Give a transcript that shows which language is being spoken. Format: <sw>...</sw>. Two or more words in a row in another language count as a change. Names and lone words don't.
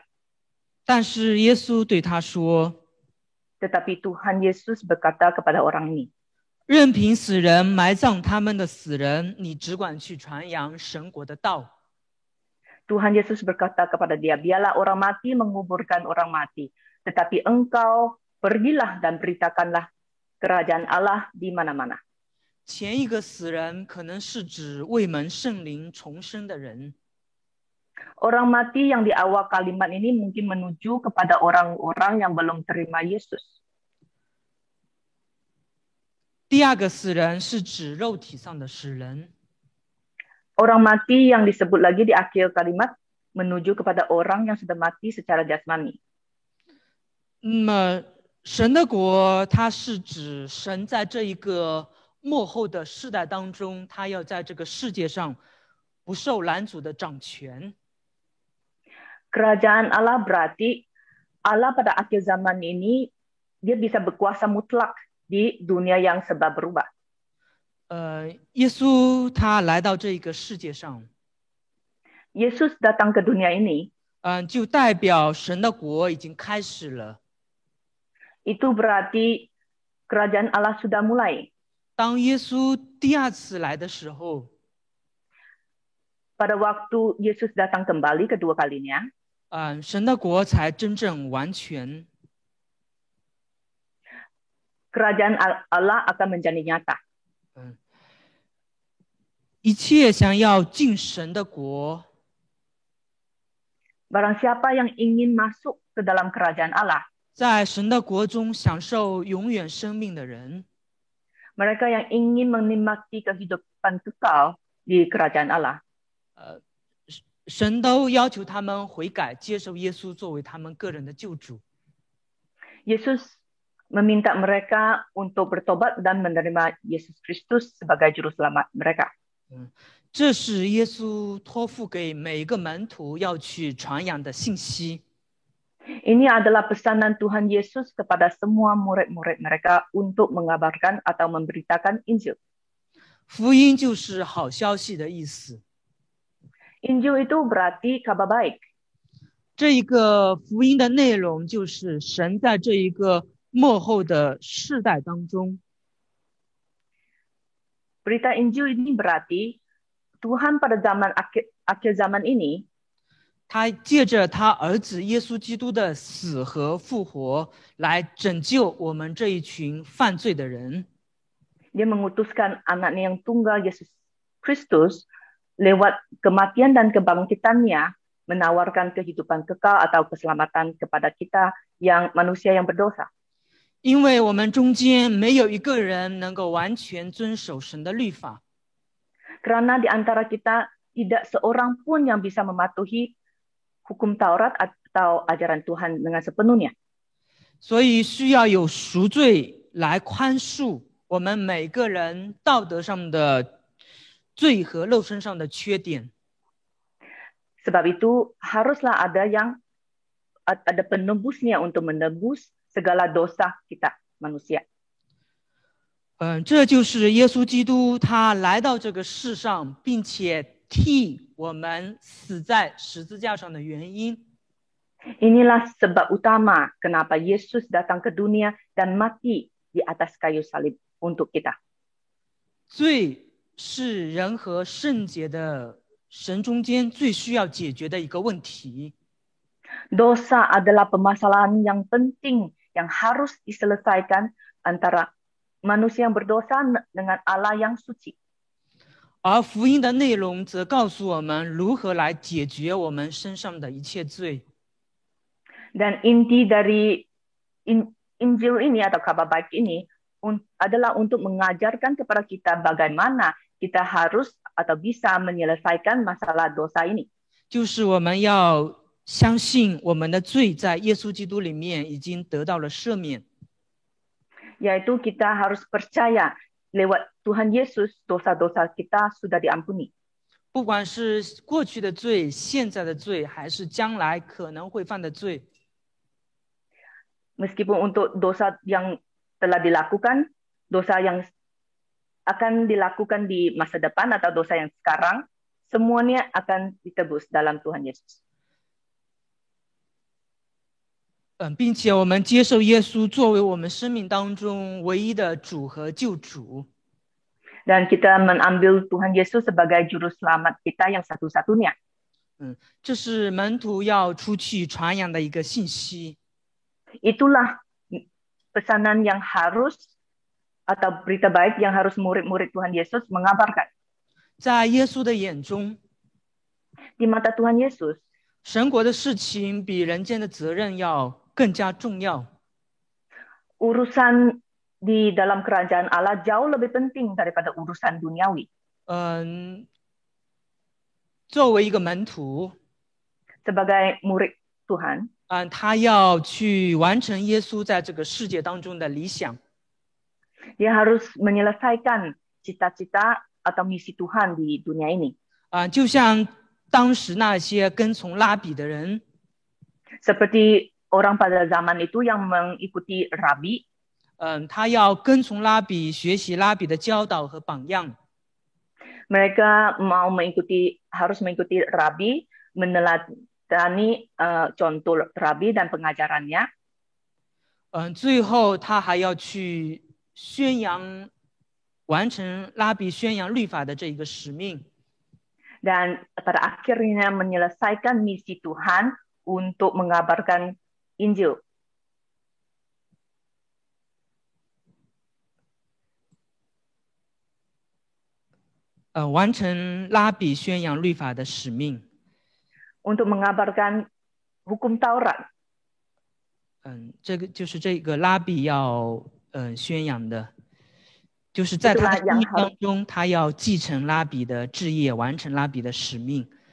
<zh>但是耶稣对他说，</zh> <id>Tetapi Tuhan Yesus berkata kepada orang ini,</id> <zh>任凭死人埋葬他们的死人，你只管去传扬神国的道。</zh> <id>Tuhan Yesus berkata kepada dia, biarlah orang mati menguburkan orang mati, tetapi engkau pergilah dan beritakanlah kerajaan Allah di mana-mana.</id> <zh>前一个死人可能是指未蒙圣灵重生的人，</zh> <id>Orang mati yang di awal kalimat ini mungkin menuju kepada orang-orang yang belum terima Yesus.</id> <zh>第二个死人是指肉体上的死人。</zh> <id>Orang mati yang disebut lagi di akhir kalimat menuju kepada orang yang sudah mati secara jasmani.</id> <zh>那么神的国，它是指神在这一个末后的世代当中，他要在这个世界上不受拦阻的掌权。</zh> <id>Kerajaan Allah berarti Allah pada akhir zaman ini dia bisa berkuasa mutlak di dunia yang serba berubah.</id> <zh>耶稣他来到这个世界上，</zh> <id>Yesus datang ke dunia ini,</id> <zh>就代表神的国已经开始了。</zh> <id>itu berarti kerajaan Allah sudah mulai.</id> <zh>当耶稣第二次来的时候，</zh> <id>Pada waktu Yesus datang kembali kedua kalinya,</id> <zh>神的国才真正完全。</zh> <id>kerajaan Allah akan menjadi nyata.</id> <zh>一切想要进神的国，</zh> <id>Barang siapa yang ingin masuk ke dalam kerajaan Allah,</id> <zh>在神的国中享受永远生命的人，</zh> <id>mereka yang ingin menikmati kehidupan kekal di kerajaan Allah,</id> <zh>神都要求他们悔改，接受耶稣作为他们个人的救主。</zh> <id>Yesus meminta mereka untuk bertobat dan menerima Yesus Kristus sebagai juru selamat mereka.</id> <zh>这是耶稣托付给每一个门徒要去传扬的信息。</zh> <id>Ini adalah pesanan Tuhan Yesus kepada semua murid-murid mereka untuk mengabarkan atau memberitakan Injil.</id> <zh>福音就是好消息的意思。</zh> <id>Injil itu berarti kabar baik.</id> <zh>这一个福音的内容就是神在这一个末后的世代当中，</zh> <id>Berita Injil ini berarti Tuhan pada zaman akhir zaman ini</id> <zh>他借着他儿子耶稣基督的死和复活来拯救我们这一群犯罪的人。</zh> <id>Dia mengutuskan anaknya yang tunggal Yesus Kristus lewat kematian dan kebangkitannya menawarkan kehidupan kekal atau keselamatan kepada kita yang manusia yang berdosa.</id> <zh>因为我们中间没有一个人能够完全遵守神的律法，</zh> <id>Karena di antara kita tidak seorang pun yang bisa mematuhi hukum Taurat atau ajaran Tuhan dengan sepenuhnya.</id> <zh>所以需要有赎罪来宽恕我们每个人道德上的罪和肉身上的缺点。</zh> <id>Sebab itu haruslah ada penebusnya untuk menebus segala dosa kita manusia.</id> <zh>这就是耶稣基督他来到这个世上，并且替我们死在十字架上的原因。</zh> <id>Inilah sebab utama kenapa Yesus datang ke dunia dan mati di atas kayu salib untuk kita.</id> <zh>罪是人和圣洁的神中间最需要解决的一个问题。</zh> <id>Dosa adalah permasalahan yang penting yang harus diselesaikan antara manusia yang berdosa dengan Allah yang suci.</id> <zh>而福音的内容则告诉我们如何来解决我们身上的一切罪。</zh> <id>Dan inti dari Injil ini atau kabar baik ini adalah untuk mengajarkan kepada kita bagaimana kita harus atau bisa menyelesaikan masalah dosa ini.</id> <zh>就是我们要相信我们的罪在耶稣基督里面已经得到了赦免。</zh> <id>Yaitu kita harus percaya lewat Tuhan Yesus dosa-dosa kita sudah diampuni.</id> <zh>不管是过去的罪、现在的罪，还是将来可能会犯的罪，</zh> <id>Meskipun untuk dosa yang telah dilakukan, dosa yang akan dilakukan di masa depan atau dosa yang sekarang, semuanya akan ditebus dalam Tuhan Yesus.</id> <zh>并且我们接受耶稣作为我们生命当中唯一的主和救主。</zh> <id>Dan kita mengambil Tuhan Yesus sebagai juru selamat kita yang satu-satunya.</id> <zh>这是门徒要出去传扬的一个信息。</zh> <id>Itulah pesanan yang harus atau berita baik yang harus murid-murid Tuhan Yesus mengabarkan.</id> <zh>在耶稣的眼中，</zh> <id>Di mata Tuhan Yesus,</id> <zh>神国的事情比人间的责任要更加重要。</zh> <id>urusan di dalam kerajaan Allah jauh lebih penting daripada urusan duniawi.</id> <zh>作为一个门徒，</zh> <id>Sebagai murid Tuhan,</id> <zh>他要去完成耶稣在这个世界当中的理想。</zh> <id>dia harus menyelesaikan cita-cita atau misi Tuhan di dunia ini.</id> <zh>就像当时那些跟从拉比的人，</zh> <id>Seperti orang pada zaman itu yang mengikuti rabi,</id> <zh>他要跟从拉比，学习拉比的教导和榜样。</zh> <id>mereka harus mengikuti rabi, meneladani contoh rabi dan pengajarannya.</id> <zh>最后他还要去宣扬，完成拉比宣扬律法的这一个使命。</zh> <id>Dan pada akhirnya menyelesaikan misi Tuhan untuk mengabarkan Injil.</id> <zh>完成拉比宣扬律法的使命。</zh> <id>Untuk mengabarkan hukum Taurat.</id> <zh>这个就是这个拉比要宣扬的，就是在他的生命当中，他要继承拉比的志业，完成拉比的使命。</zh>